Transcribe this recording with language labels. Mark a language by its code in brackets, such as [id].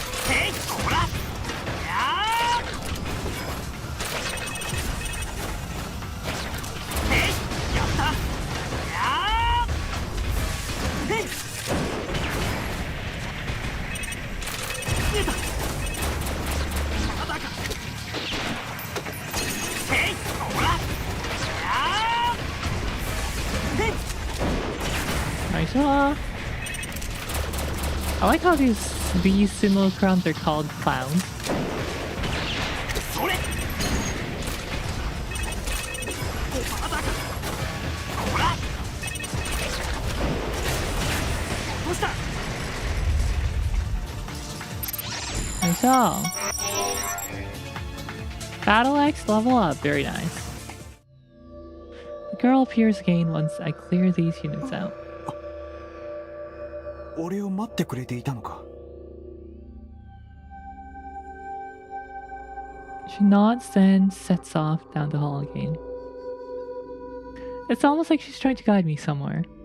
[en] へいほらやーへいやったやーへい見えたまだかへいほらやーへい Nice. I like how these simulacrums are called clowns. Nice job. Battle Axe level up, very nice. The girl appears again once I clear these units out. [ja] 俺を待ってくれていたのか。 [en] She nods, then sets off down the hall again. It's almost like she's trying to guide me somewhere.